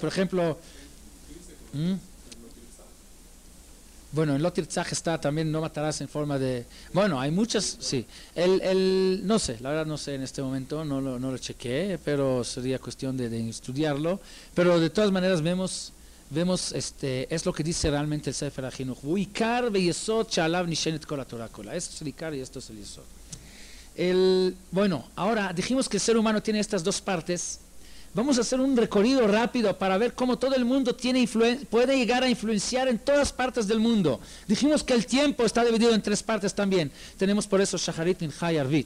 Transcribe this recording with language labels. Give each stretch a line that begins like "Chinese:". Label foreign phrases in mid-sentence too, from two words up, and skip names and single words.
Spanish: Por ejemplo, bueno, en
Hebrew: לא תרצח
Spanish: está también no matarás en forma de... Bueno, hay muchas, sí. No sé, la verdad no sé en este momento, no lo chequeé, pero sería cuestión de estudiarlo. Pero de todas maneras vemos es lo que dice realmente el Sefer HaChinuch.
Hebrew: ועיקר ויסוד שעליו נשענת כל התורה כולה.
Spanish: Esto es el Ikar y esto es el Yesod. Bueno, ahora dijimos que el ser humano tiene estas dos partes. Vamos a hacer un recorrido rápido para ver cómo todo el mundo puede llegar a influenciar en todas partes del mundo. Dijimos que el tiempo está dividido en tres partes también. Tenemos por eso Shacharit, Mincha y Arvit.